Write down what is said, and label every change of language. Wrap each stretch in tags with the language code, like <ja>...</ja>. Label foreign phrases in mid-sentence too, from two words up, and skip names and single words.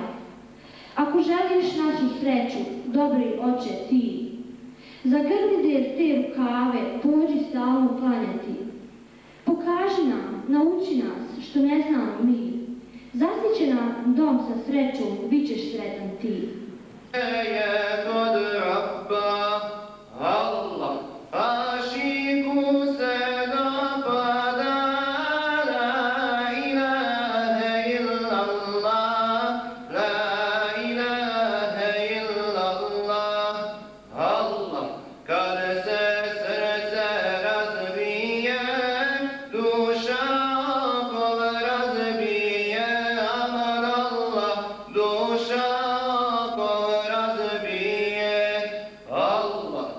<bs>Ako želiš našu sreću, dobri oče ti, zagrni der te rukave, pođi stalno klanjati. Pokaži nam, nauči nas, što ne znamo mi. Zasniće nam dom sa srećom, bit ćeš sretan ti. Je kod Rabba, Allah, ašiku se</bs> <ar>dopada, la ilaha illallah, la ilaha illallah, Allah,</ar> <bs>kad se srce razbije, duša okol razbije,</bs> <ar>aman Allah,</ar> <bs>duša okol razbije, Allah.</bs>